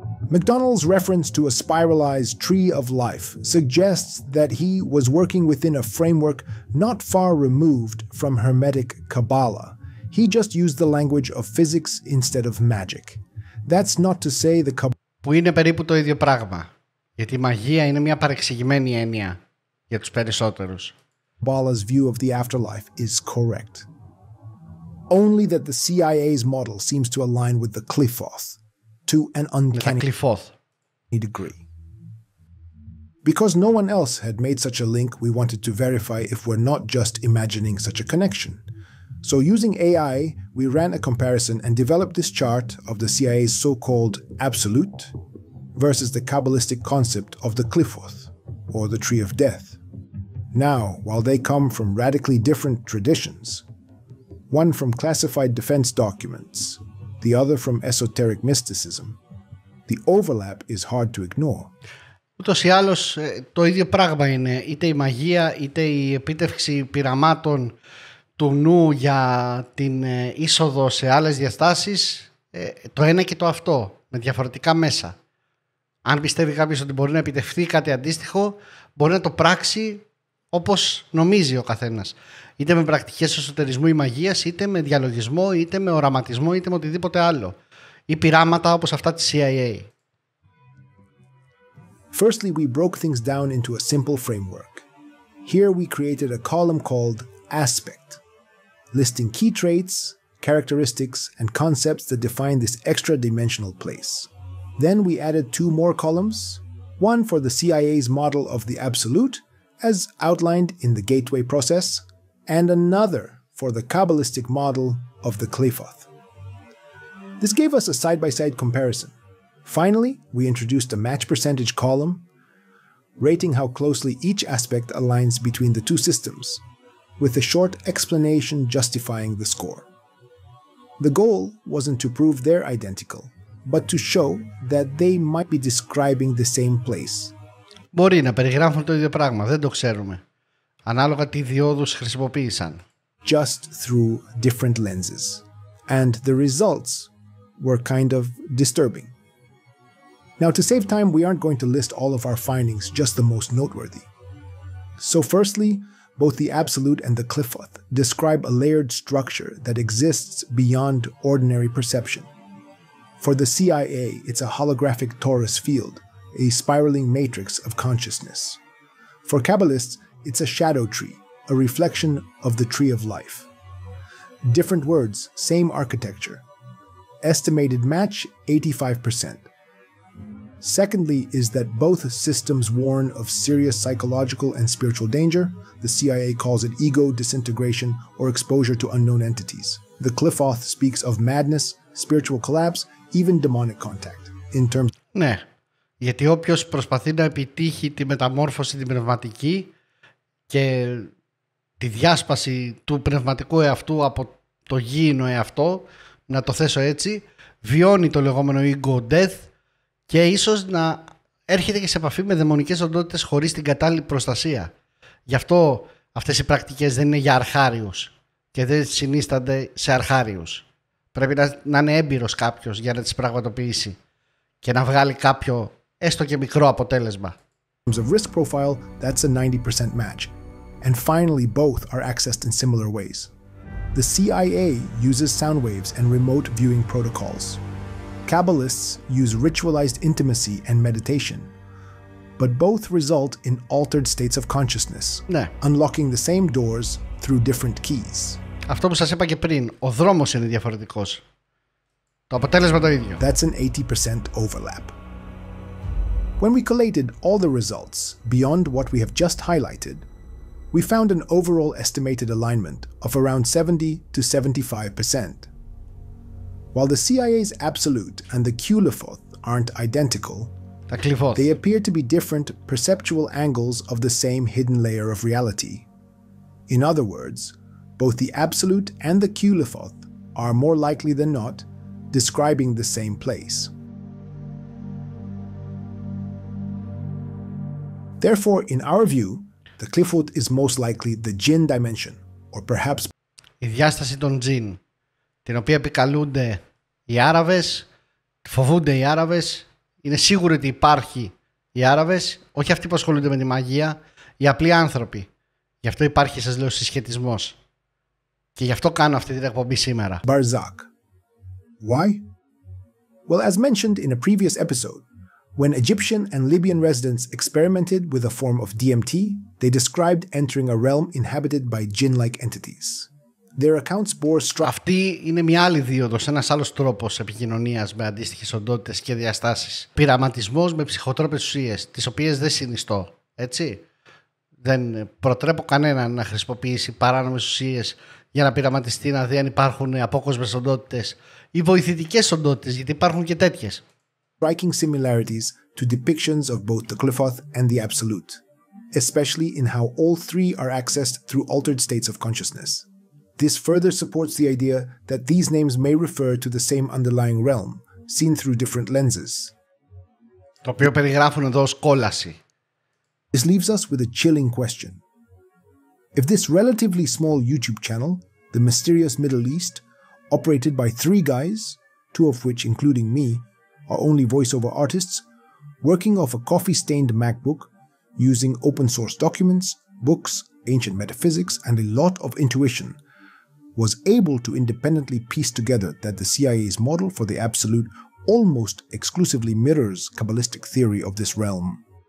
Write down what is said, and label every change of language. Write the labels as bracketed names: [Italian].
[English] MacDonald's reference to a spiralized tree of life suggests that he was working within a framework not far removed from Hermetic Kabbalah. He just used the language of physics instead of magic. That's not to say the Kabbalah... [Greek] Που είναι περίπου το ίδιο πράγμα, γιατί η μαγεία είναι μια παρεξηγημένη έννοια για τους περισσότερους. [English] Kabbalah's view of the afterlife is correct. Only that the CIA's model seems to align with the Qlifoth to an uncanny degree. Because no one else had made such a link, we wanted to verify if we're not just imagining such a connection. So using AI, we ran a comparison and developed this chart of the CIA's so-called absolute versus the Kabbalistic concept of the Qlifoth, or the Tree of Death. Now, while they come from radically different traditions, one from classified defense documents, the other from esoteric mysticism, the overlap is hard to ignore. [Greek] Ούτως ή άλλως το ίδιο πράγμα είναι, είτε η μαγεία είτε η επίτευξη πειραμάτων του νου για την είσοδο σε άλλες διαστάσεις, το ένα και το αυτό, με διαφορετικά μέσα. Αν πιστεύει κάποιος ότι μπορεί να επιτευχθεί κάτι αντίστοιχο, μπορεί να το πράξει όπως νομίζει ο καθένας. Είτε με πρακτικές εσωτερισμού ή μαγείας, είτε με διαλογισμό, είτε με οραματισμό, είτε με οτιδήποτε άλλο. Ή πειράματα όπως αυτά της CIA. [English] Firstly, we broke things down into a simple framework. Here we created a column called Aspect, listing key traits, characteristics, and concepts that define this extra-dimensional place. Then we added two more columns, one for the CIA's model of the absolute, as outlined in the gateway process, and another for the Kabbalistic model of the Qlifoth. This gave us a side-by-side comparison. Finally, we introduced a match percentage column, rating how closely each aspect aligns between the two systems, with a short explanation justifying the score. The goal wasn't to prove they're identical, but to show that they might be describing the same place. [Greek] Μπορεί να περιγράφουν το ίδιο πράγμα, δεν το ξέρουμε. Ανάλογα τι διόδους χρησιμοποίησαν. [English] Just through different lenses. And the results were kind of disturbing. Now, to save time, we aren't going to list all of our findings, just the most noteworthy. So firstly, both the absolute and the qliphothe describe a layered structure that exists beyond ordinary perception. For the CIA, it's a holographic torus field, a spiraling matrix of consciousness. For Kabbalists, it's a shadow tree, a reflection of the tree of life. Different words, same architecture. Estimated match 85%. Secondly is that both systems warn of serious psychological and spiritual danger. The CIA calls it ego disintegration or exposure to unknown entities. The qliphothe speaks of madness, spiritual collapse, even demonic contact. In terms... [Greek] Ναι, γιατί όποιος προσπαθεί να επιτύχει τη μεταμόρφωση την πνευματική και τη διάσπαση του πνευματικού εαυτού από το γήινο εαυτό, να το θέσω έτσι, βιώνει το λεγόμενο ego death και ίσως να έρχεται και σε επαφή με δαιμονικές οντότητες χωρίς την κατάλληλη προστασία. Γι' αυτό αυτές οι πρακτικές δεν είναι για αρχάριους και δεν συνίστανται σε αρχάριους. Πρέπει να είναι έμπειρος κάποιος για να τις πραγματοποιήσει και να βγάλει κάποιο έστω και μικρό αποτέλεσμα. [English] In terms of risk profile, that's a 90% match. And finally, both are accessed in similar ways. The CIA uses sound waves and remote viewing protocols. Kabbalists use ritualized intimacy and meditation, but both result in altered states of consciousness, unlocking the same doors through different keys. [Greek] Αυτό που σας είπα και πριν, ο δρόμος είναι διαφορετικός. Το αποτέλεσμα το ίδιο. [English] That's an 80% overlap. When we collated all the results beyond what we have just highlighted, we found an overall estimated alignment of around 70 to 75%. While the CIA's absolute and the qliphothe aren't identical, they appear to be different perceptual angles of the same hidden layer of reality. In other words, both the absolute and the qliphothe are more likely than not describing the same place. Therefore, in our view, the qliphothe is most likely the jinn dimension, or perhaps [Greek] η διάσταση των τζιν, την οποία επικαλούνται οι Άραβες, φοβούνται οι Άραβες, είναι σίγουρο ότι υπάρχει οι Άραβες, όχι αυτοί που ασχολούνται με τη μαγεία, οι απλοί άνθρωποι. Γι' αυτό υπάρχει, σας λέω, συσχετισμός. Και γι' αυτό κάνω αυτή την εκπομπή σήμερα. [English] Barzakh. Why? Well, as mentioned in a previous episode, when Egyptian and Libyan residents experimented with a form of DMT, they described entering a realm inhabited by jinn-like entities. Their accounts bore [Greek] Αυτή είναι μια άλλη δίωδος, ένας άλλος τρόπος επικοινωνίας με αντίστοιχες οντότητες και διαστάσεις. Πειραματισμός με ψυχοτρόπες ουσίες, τις οποίες δεν συνιστώ, έτσι. Δεν προτρέπω κανέναν να χρησιμοποιήσει παράνομες ουσίες για να πειραματιστεί, να δει αν υπάρχουν απόκοσμες οντότητες ή βοηθητικές οντότητες, γιατί υπάρχουν και τέτοιες. [English] Striking similarities to depictions of both the qliphothe and the absolute, especially in how all three are accessed through altered states of consciousness. This further supports the idea that these names may refer to the same underlying realm, seen through different lenses. [Greek] Το οποίο περιγράφουν εδώ ως κόλαση. [English] This leaves us with a chilling question. If this relatively small YouTube channel, The Mysterious Middle East, operated by 3 guys, 2 of which, including me, are only voiceover artists, working off a coffee-stained MacBook, using open-source documents, books, ancient metaphysics, and a lot of intuition, was able to independently piece together that the CIA's model for the absolute almost exclusively mirrors Kabbalistic theory of this realm.